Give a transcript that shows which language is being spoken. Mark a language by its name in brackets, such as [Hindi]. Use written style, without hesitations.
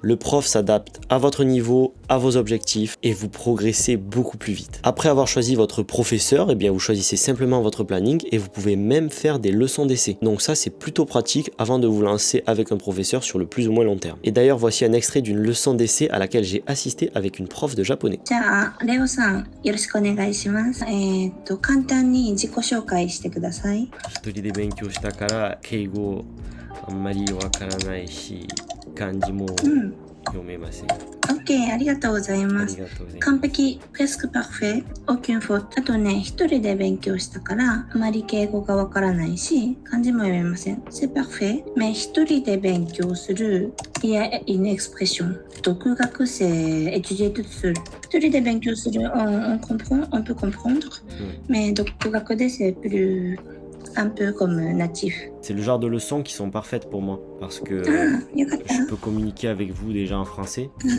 [French] Le prof s'adapte à votre niveau, à vos objectifs et vous progressez beaucoup plus vite. Après avoir choisi votre professeur, eh bien vous choisissez simplement votre planning et vous pouvez même faire des leçons d'essai. Donc ça c'est plutôt pratique avant de vous lancer avec un professeur sur le plus ou moins long terme. Et d'ailleurs voici un extrait d'une leçon d'essai à laquelle j'ai assisté avec une prof de japonais. [Japanese] じゃあ、レオさん、よろしくお願いします。簡単に自己紹介してください。一人で勉強したから敬語あんまりわからないし、漢字も読めません。 OK、ありがとうございます。完璧、 [French] presque parfait、aucune faute。 [Japanese] あとね、一人で勉強したから、あまり敬語がわからないし、漢字も読めません。 [French] C'est parfait、mais [Japanese] 一人で勉強する、 [French] il y a une expression。 [Japanese] 独学生、 [French] étudier toute seule。 [Japanese] 一人で勉強する、 [French] on comprend、on peut comprendre、mais [Japanese] 独学で [French] c'est plus un peu comme natif. C'est le genre de leçons qui sont parfaites pour moi parce que je peux communiquer avec vous déjà en français.